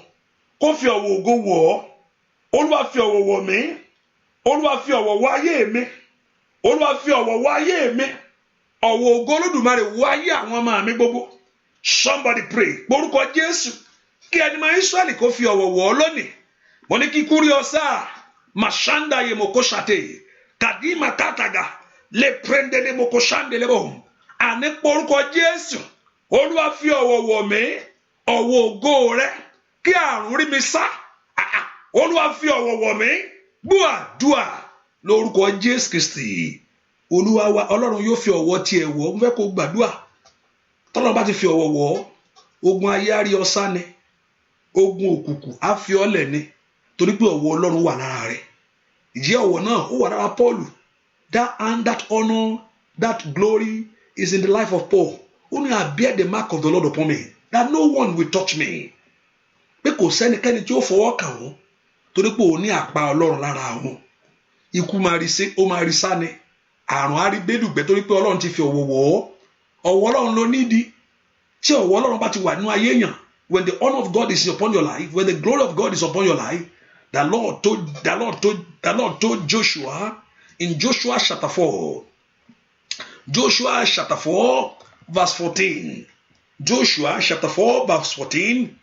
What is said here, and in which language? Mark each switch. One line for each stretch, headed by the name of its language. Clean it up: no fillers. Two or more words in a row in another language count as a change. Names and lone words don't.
Yoruba: Kó fi ọ̀wọ̀ ògo wọ̀ ọ́. Olúwa fi ọ̀wọ̀ wọ̀ mí. Olúwa fi ọ̀wọ̀ wọ ayé mi. Olúwa fi ọ̀wọ̀ wọ ayé mi. Ọ̀wọ̀ ògo Olódùmarè wọ ayé àwọn ọmọ mi gbogbo.
English: Somebody pray.
Yoruba: Orúkọ Jésù. Kí ẹni máa Ísírẹ́lì kó fi ọ̀wọ̀ wọ̀ ọ́ lónìí. Mo ní kí kúrí ọ̀sá. Mashanda ye mokoshate. Kadima kataga. Le prende le mokoshande le bo. Àní orúkọ Jésù. Olúwa fi ọ̀wọ̀ wọ̀ mí. Ọ̀wọ̀ ògo rẹ̀. Kí àrùn rí mi sá. Olúwa fi ọ̀wọ̀ wọ̀ mí. Gbàdúrà lórúkọ Jésù Kristi. Olúwa wa Ọlọ́run yóò fi ọ̀wọ̀ tiẹ̀ wọ̀. Mo fẹ́ kó gbàdúrà. Tọ́lọ́run bá ti fi ọ̀wọ̀ wọ̀, ogun ayé á rí ọ sá ni. Ogun òkùnkùn á fi ọ́ lẹ̀ ni. Torí pé ọ̀wọ̀ Ọlọ́run wà lára rẹ̀. Ìjẹ́ ọ̀wọ̀ náà ó wà lára Paul.
English: That hand, that honor, that glory is in the life of Paul. Only I bear the mark of the Lord upon me, that no one will touch me.
Yoruba: Pé kò sẹ́nikẹ́ni tí ó fọwọ́ kàn wọ́n. Torí pé òun ní àpá Ọlọ́run lára wọn. Ikú máa rí sí, ó máa rí sá ni. Àrùn á rí gbẹ́dùgbẹ́ torí pé Ọlọ́run ti fi ọ̀wọ̀ wọ̀ ọ́. Ọ̀wọ̀ Ọlọ́run ló nídìí. Tí ọ̀wọ̀ Ọlọ́run bá ti wà nínú ayé èèyàn,
English: when the honor of God is upon your life, when the glory of God is upon your life, the Lord told Joshua in Joshua chapter 4. Joshua chapter 4 verse 14. Joshua chapter 4 verse 14.